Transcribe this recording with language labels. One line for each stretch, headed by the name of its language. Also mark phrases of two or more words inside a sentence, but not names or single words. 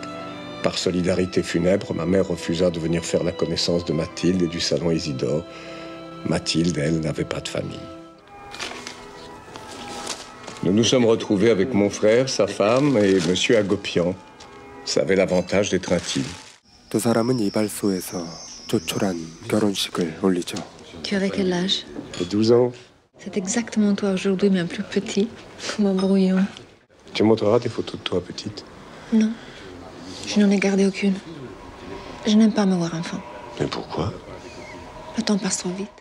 French: Par solidarité funèbre, ma mère refusa de venir faire la connaissance de Mathilde et du salon Isidore. Mathilde, elle, n'avait pas de famille. Nous nous sommes retrouvés avec mon frère, sa femme et monsieur Agopian. Ça avait l'avantage d'être intime.
Korean: 두 사람은 이발소에서 조촐한 결혼식을 올리죠.
French: Tu avais quel âge? 12 ans. C'est exactement toi aujourd'hui, mais un plus petit. Comme un brouillon. Tu montreras tes photos de toi, petite? Non. Je n'en ai gardé aucune. Je n'aime pas me voir enfant. Mais pourquoi? Le temps passe trop vite.